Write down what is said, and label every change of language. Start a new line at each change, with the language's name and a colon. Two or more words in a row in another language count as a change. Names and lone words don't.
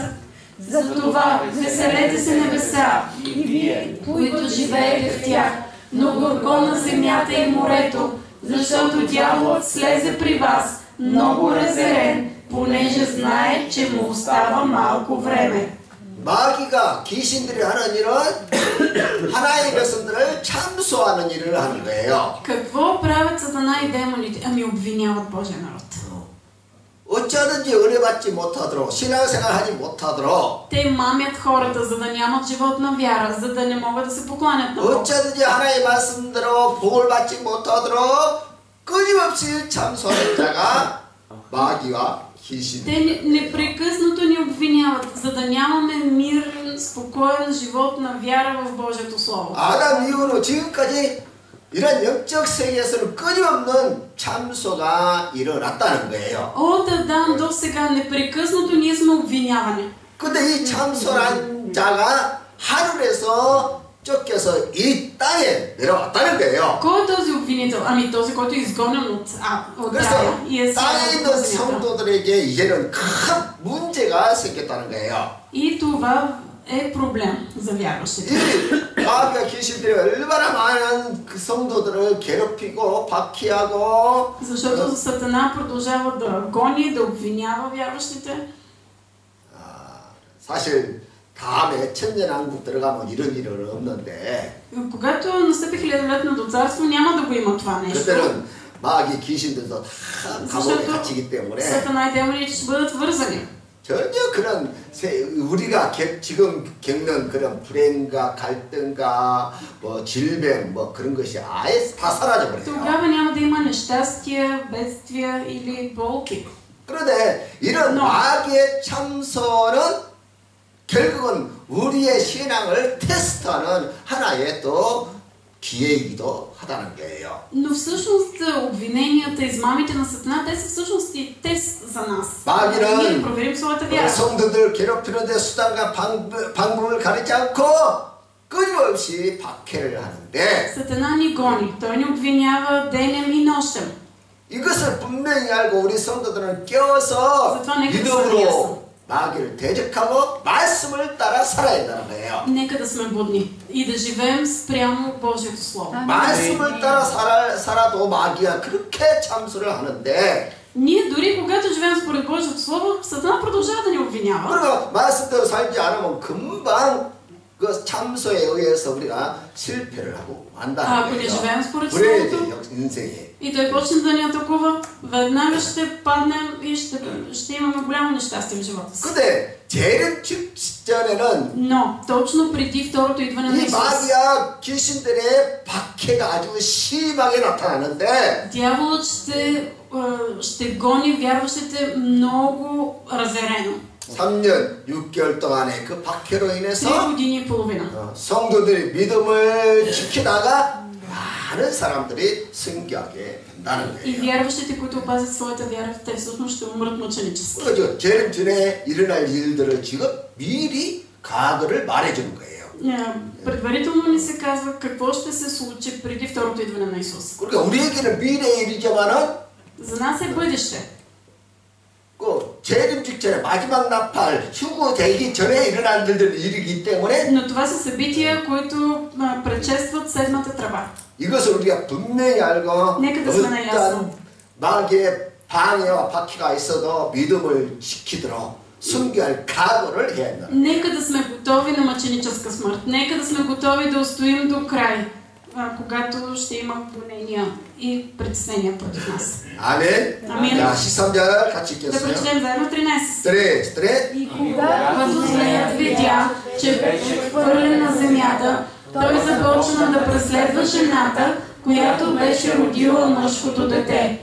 Bulgarian: Затова веселете се небеса и вие, които живеете в тях, но горко на земята и морето, защото дяволът слезе при вас, много разярен, понеже знае, че му остава малко време.
Korean: 마귀가 귀신들이 하는 일은 하나님의 백성들을 참소하는 일을 하는 거예요.
Bulgarian: Какво правят Сатана и демоните? Ами обвиняват Божия народ.
Korean: 어쩌든지 은혜 받지 못하도록 신앙생활 하지 못하도록
Bulgarian: Те мамят хората, за да нямат живот на вяра, за да не могат да се покланят на Бог.
Korean: 어쩌든지 하나님의 말씀대로 복을 받지 못하도록 끊임없이 참소하는 자가 마귀와 귀신.
Bulgarian: Те непрекъснато ни обвиняват, за да нямаме мир, спокоен живот на вяра в Божието Слово.
Korean: 아담 이후로 지금까지 이런 영적 세계에서는 끊임없는 참소가 일어났다는 거예요.
Bulgarian: От Адам до сега непрекъснато ние сме обвинявани.
Korean: 근데 이 참소한 자가 하늘에서 쫓겨서 이 땅에 내려왔다는 거예요.
Bulgarian: Кой е този обвинител? Ами този, който е изгонен от
Korean: 그래서
Bulgarian: рая и е
Korean: 땅에
Bulgarian: сядал
Korean: 있는
Bulgarian: на земята.
Korean: 성도들에게 이제는 큰 문제가 생겼다는 거예요.
Bulgarian: И това е проблем за вярващите.
Korean: 이 마귀와 귀신들이 얼마나 많은 그 성도들을 괴롭히고 박해하고
Bulgarian: Защото Сатана продължава да гони, да обвинява вярващите.
Korean: 사실 다음에 천년왕국 들어가면 이런 일은 없는데
Bulgarian: Когато настъпи хилядолетното царство, няма да го има това нещо.
Korean: 그때는 마귀 귀신들도 다 감옥에
Bulgarian: защото
Korean: 갇히기 때문에
Bulgarian: Сатана и демоните ще бъдат вързани.
Korean: 전혀 그런 우리가 지금 겪는 그런 불행과 갈등과 뭐 질병 뭐 그런 것이 아예 다 사라져 버려요.
Bulgarian: Тогава няма да има нещастия, бедствия или болки.
Korean: 그런데 이런 마귀의 참소는 결국은 우리의 신앙을 테스트하는 하나의 또 기회이기도 하다는 거예요.
Bulgarian: Но всъщност обвиненията, измамите на Сатана, те са всъщност и тест за нас. Ние да проверим своята вяра.
Korean: 성도들 괴롭히는데 수단과 방법을 가리지 않고 끊임없이 박해를 하는데
Bulgarian: Сатана ни гони, той ни обвинява денем и нощем.
Korean: 이것을 분명히 알고 우리 성도들은 깨어서 믿음으로 마귀를 대적하고 말씀을 따라 살아야 된다는 거예요.
Bulgarian: Нека да сме будни и да живеем спрямо Божието Слово.
Korean: 말씀을 따라 살아도 마귀가 그렇게 참소를 하는데
Bulgarian: Ние дори когато живеем според Божието Слово, Сатана продължава да ни обвинява.
Korean: 그리고 말씀대로 살지 않으면 금방 그 참소에 의해서 우리가 실패를 하고 만다는
Bulgarian: Ако не
Korean: 거예요.
Bulgarian: живеем според
Korean: 불행해져
Bulgarian: Словото
Korean: 인생에.
Bulgarian: и той почне да ни атакува, веднага ще паднем и ще имаме голямо нещастие в живота си.
Korean: 근데 재림 직전에는
Bulgarian: Но точно преди второто идване на
Korean: 이
Bulgarian: Исус,
Korean: 마귀와 귀신들의 박해가 아주 심하게 나타나는데
Bulgarian: дяволът ще гони вярващите много разярено.
Korean: 3년 6개월 동안의 그 박해로
Bulgarian: 3
Korean: 인해서
Bulgarian: години и половина.
Korean: 성도들이 믿음을 지키다가 많은 사람들이 승교하게 된다는
Bulgarian: И
Korean: 거예요.
Bulgarian: вярващите, които опазят своята вяра, те всъщност ще умрат мъченически.
Korean: 그렇죠. 재림 전에 일어날 일들을 지금 미리 과거를 말해주는 거예요.
Bulgarian: Предварително ни се казва какво ще се случи преди второто идване на Исус.
Korean: 그러니까 우리에게는 미래의 일이지만은
Bulgarian: За нас е бъдеще.
Korean: 그 재림 직전에 마지막 나팔 휴구되기 전에 일어날 일이기 때문에
Bulgarian: Но това са събития, които предшестват седмата тръба.
Korean: 이것을 우리가 분명히 알고
Bulgarian: Нека да сме наясно.
Korean: 마귀의 방해와 박해가 있어도 믿음을 지키도록 순교할 각오를 해야 한다.
Bulgarian: Нека да сме готови на мъченическа смърт. Нека да сме готови да устоим до край, когато ще има гонения и притеснения против нас.
Korean: 아멘. 아멘. 자, 13절 같이
Bulgarian: Да
Korean: 읽겠어요.
Bulgarian: прочетем заедно 13. 스트레. И когато змеят видя, че беше хвърлен на земята, той започна да преследва жената, която беше родила мъжкото дете.